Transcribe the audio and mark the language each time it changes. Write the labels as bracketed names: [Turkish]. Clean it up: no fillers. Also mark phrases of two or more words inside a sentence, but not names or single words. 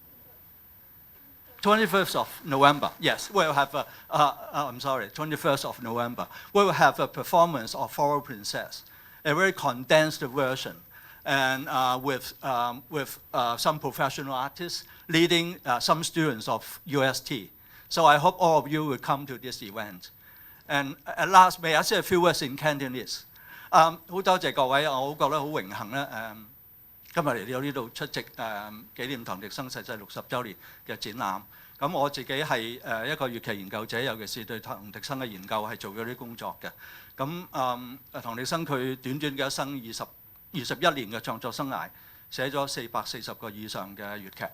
[English] 21st of November, yes, we'll have 21st of November, we will have a performance of Flower Princess, a very condensed version, and with some professional artists leading some students of UST. So I hope all of you will come to this event. And at last, may I say a few words in Cantonese? [Cantonese] 好多謝各位，我覺得好榮幸咧，今日嚟到呢度出席紀念唐滌生逝世60週年嘅展覽。咁我自己係一個粵劇研究者，尤其是對唐滌生嘅研究係做咗啲工作嘅。咁唐滌生佢短短嘅一生21年嘅創作生涯，寫咗440個以上嘅粵劇。